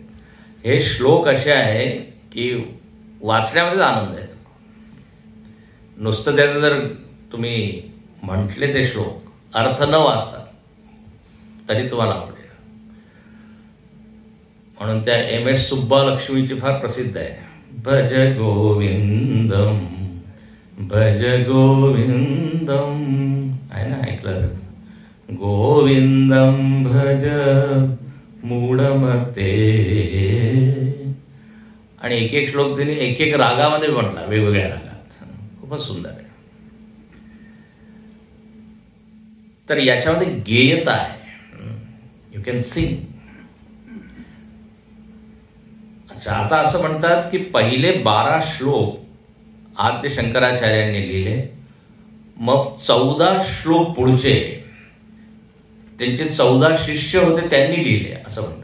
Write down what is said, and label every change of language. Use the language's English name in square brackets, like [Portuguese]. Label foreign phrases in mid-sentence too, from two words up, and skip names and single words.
[Marathi] हे श्लोक असे आहे की वाचण्यामध्येच आनंद येतो. नुसतं त्याचं जर तुम्ही म्हटले ते श्लोक अर्थ न वाचता तरी तुम्हाला आवडेल. म्हणून त्या MS सुब्बालक्ष्मीची फार प्रसिद्ध आहे, [Sanskrit] भज गोविंदम भज गोविंदम, [Marathi] आहे ना, ऐकलं. [Sanskrit] गोविंदम भज मूढमते. [Marathi] आणि एक एक श्लोक त्यांनी एक एक रागामध्ये म्हटला, वेगवेगळ्या रागात. खूपच सुंदर आहे. तर याच्यामध्ये गेयता आहे, [English] you can sing. [Marathi] अच्छा, आता असं म्हणतात की पहिले 12 श्लोक आद्य शंकराचार्यांनी लिहिले, मग 14 श्लोक पुढचे त्यांचे 14 शिष्य होते त्यांनी लिहिले असं म्हणतात.